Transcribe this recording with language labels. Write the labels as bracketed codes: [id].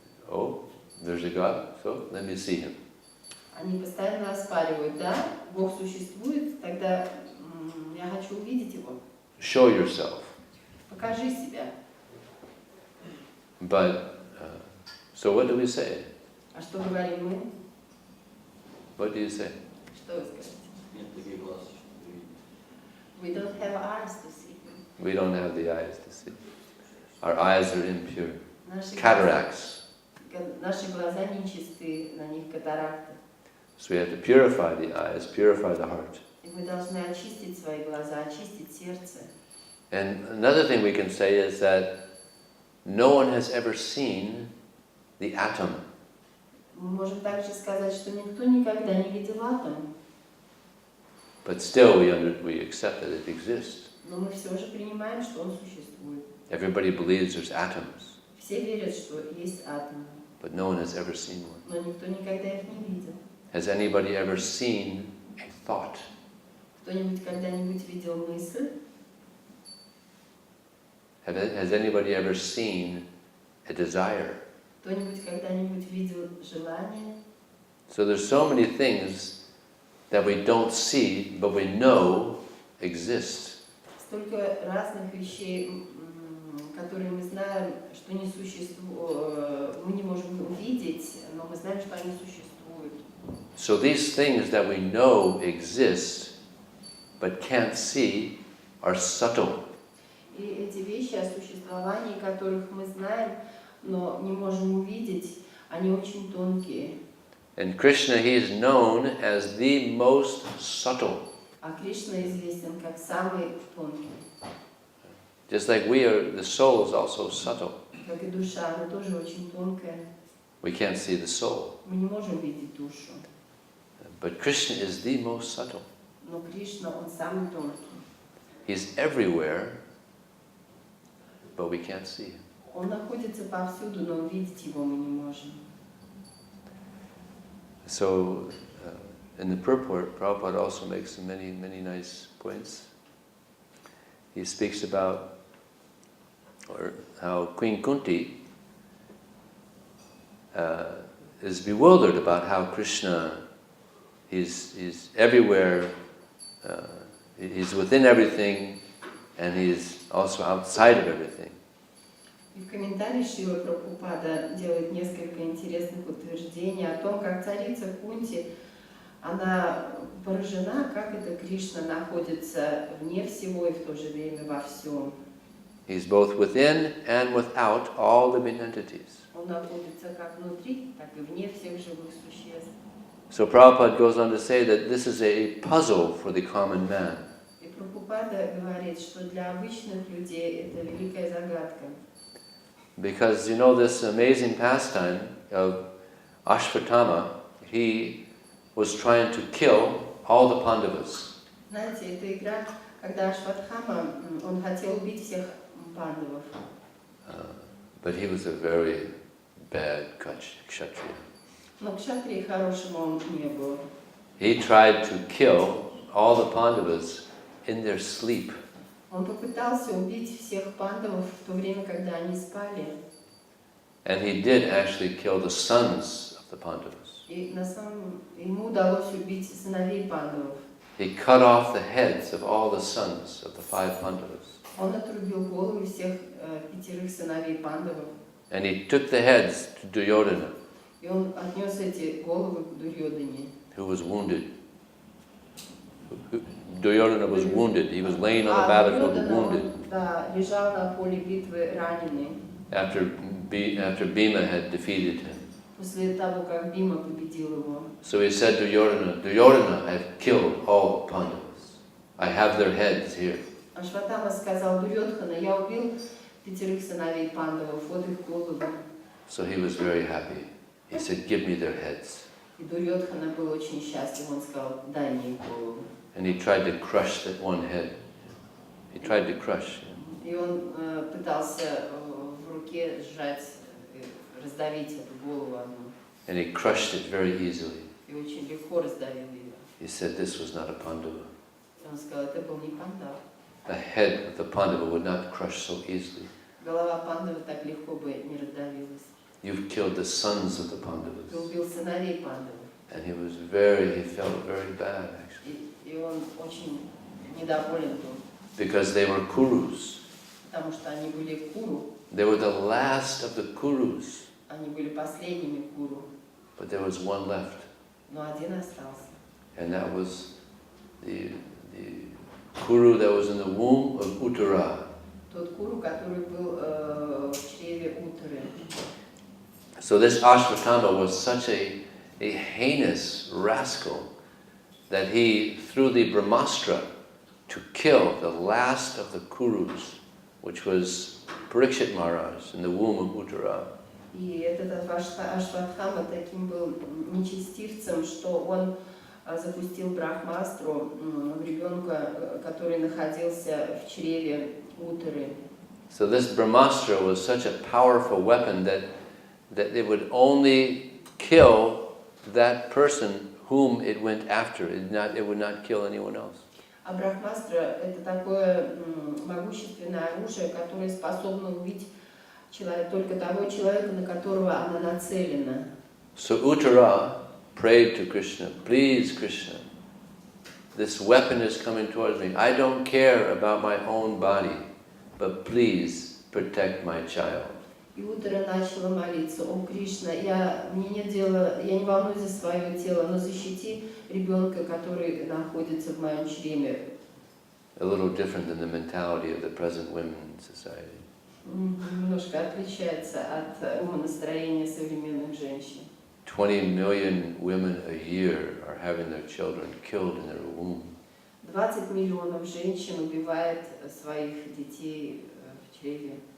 [en] Oh, there's a God, so let me see him. [ru] Они постоянно оспаривают, да, Бог существует, тогда я хочу увидеть его. [en] Show yourself. [ru] Покажи себя. [en] But, so what do we say? [ru] А что говорим мы? [en] What do you say? [ru] Что вы скажете? Нет таких глаз, чтобы видеть. [en] We don't have eyes to see him. We don't have the eyes to see. Our eyes are impure. [ru] Наши [en] Cataracts. [ru] Наши глаза нечисты, на них катаракты. [en] So we have to purify the eyes, purify the heart. [ru] И мы должны очистить свои глаза, очистить сердце. [en] And another thing we can say is that no one has ever seen the atom. [ru] Мы можем также сказать, что никто никогда не видел атом, [en] But still we accept that it exists. [ru] но мы все же принимаем, что он существует. [en] Everybody believes there's atoms, [ru] Все верят, что есть атомы, [en] but no one has ever seen one. [ru] но никто никогда их не видел. [en] Has anybody ever seen a thought? [ru] Кто-нибудь когда-нибудь видел мысль? [en] Has anybody ever seen a desire? [ru] Кто-нибудь когда-нибудь видел желание? [en] So there's so many things that we don't see, but we know exist. [ru] Столько разных вещей, которые мы знаем, что не существует, мы не можем увидеть, но мы знаем, что они существуют. [en] So these things that we know exist, but can't see, are subtle. [ru] И эти вещи, о существовании которых мы знаем, но не можем увидеть, они очень тонкие. [en] And Krishna, he is known as the most subtle. [ru] А Кришна известен как самый тонкий. [en] Just like we are, the soul is also subtle. [ru] Как и душа, она тоже очень тонкая. [en] We can't see the soul. [ru] Мы не можем видеть душу. [en] But Krishna is the most subtle. [ru] Но Кришна, он самый тонкий. [en] He's everywhere, but we can't see him. [ru] Он находится повсюду, но увидеть его мы не можем. [en] So, in the purport, Prabhupada also makes many, many nice points. He speaks about how Queen Kunti is bewildered about how Krishna, he's everywhere, he's within everything, and he's also outside of everything. [ru] И в комментарии Шрила Прабхупада делает несколько интересных утверждений о том, как царица Кунти, она поражена, как это Кришна находится вне всего и в то же время во всем. [en] He's both within and without all living entities. [ru] Он находится как внутри, так и вне всех живых существ. [en] So Prabhupada goes on to say that this is a puzzle for the common man. [ru] И Прабхупада говорит, что для обычных людей это великая загадка. [en] Because you know this amazing pastime of Ashvatthama, he was trying to kill all the Pandavas. [ru] Знаете, это игра, когда Ашватхама, он хотел убить всех пандавов. [en] But he was a very bad kshatriya. [ru] Но кшатрии хорошего он не был. [en] He tried to kill all the Pandavas in their sleep. [ru] Он попытался убить всех пандавов в то время, когда они спали. [en] And he did actually kill the sons of the Pandavas. [ru] И ему удалось убить сыновей Пандавов. [en] He cut off the heads of all the sons of the 5 Pandavas. [ru] Он отрубил головы всех 5 сыновей Пандавов. [en] And he took the heads to Duryodhana, [ru] И он отнес эти головы к Дурьодане. [en] who was wounded. Duryodhana was wounded. He was laying on the battlefield wounded. [ru] Да, лежал на поле битвы раненый. [en] After Bhima had defeated him. [ru] После того, как Бима победил его. [en] So he said to Duryodhana, I have killed all the Pandavas. I have their heads here. [ru] Ашватама сказал Дурьодхана, я убил 5 сыновей Пандавов, вот их головы. [en] So he was very happy. He said, give me their heads. [ru] И Дурьодхана был очень счастлив, он сказал, дай мне их голову. [en] And he tried to crush that one head. He tried to crush. [ru] И он пытался в руке сжать, раздавить эту голову одну. [en] And he crushed it very easily. [ru] И очень легко раздавил ее. [en] He said this was not a Pandava. [ru] И он сказал, это был не Пандав. [en] The head of the Pandava would not crush so easily. [ru] Голова Пандава так легко бы не раздавилась. [en] You've killed the sons of the [ru] Ты [en] Pandavas. [ru] убил сыновей Пандавов. [en] And he felt very bad actually. [ru] И он очень недоволен был. [en] Because they were Kurus. [ru] Потому что они были Куру. [en] They were the last of the Kurus. [ru] Они были последними Куру. [en] But there was one left. [ru] Но один остался. [en] And that was the Kuru that was in the womb of Uttara. [ru] Тот Куру, который был в чреве Утары. [en] So this Ashwatthama was such a heinous rascal that he threw the Brahmastra to kill the last of the Kurus, which was Parikshit Maharaj in the womb of Uttara. [ru] И этот Ашватхама таким был нечестивцем, что он запустил брахмастру в ребенка, который находился в чреве Утары. [en] So this Brahmastra was such a powerful weapon that it would only kill that person whom it went after. It would not kill anyone else. [ru] А брахмастра – это такое могущественное оружие, которое способно убить только того человека, на которого она нацелена. [en] So Uttara prayed to Krishna, please Krishna, this weapon is coming towards me. I don't care about my own body, but please protect my child. [ru] И Уттара начала молиться: «О Кришна, мне нет дела, я не волнуюсь за свое тело, но защити ребенка, который находится в моем чреве». [en] A little different than the mentality of the present women in society. [ru] Немножко отличается от умонастроения современных женщин. [en] 20 million women a year are having their children killed in their womb. [ru] 20 миллионов женщин убивает своих детей в чреве.